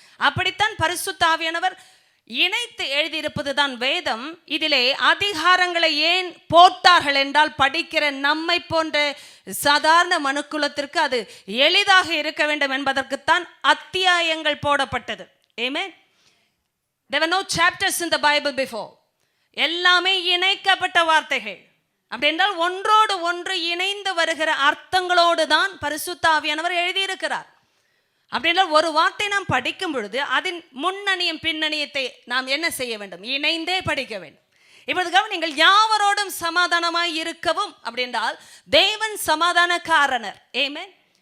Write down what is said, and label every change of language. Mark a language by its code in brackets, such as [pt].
[ta] அப்படித்தான் பரிசுத்த ஆவியானவர் இணைத்து எழுதியிருப்பது தான் வேதம். இதிலே அதிகாரங்களை ஏன் போட்டார்கள் என்றால், படிக்கிற நம்மை போன்ற சாதாரண மனுக்குலத்திற்கு அது எளிதாக இருக்க வேண்டும் என்பதற்குத்தான் அத்தியாயங்கள் போடப்பட்டது. ஆமென். [en] There were no chapters in the Bible before. [ta] எல்லாமே இணைக்கப்பட்ட வார்த்தைகள். அப்படி என்றால் ஒன்றோடு ஒன்று இணைந்து வருகிற அர்த்தங்களோடு தான் பரிசுத்த ஆவியானவர் எழுதியிருக்கிறார். அப்படின்னா ஒரு வார்த்தை நாம் படிக்கும் பொழுது அதன் முன்னணியும் பின்னணியத்தை நாம் என்ன செய்ய வேண்டும்? இணைந்தே படிக்க வேண்டும். இப்பொழுது கவனிங்கள், யாவரோடும் சமாதானமாய் இருக்கவும் அப்படின்றால் தேவன் சமாதானக்காரனர். ஆமென்.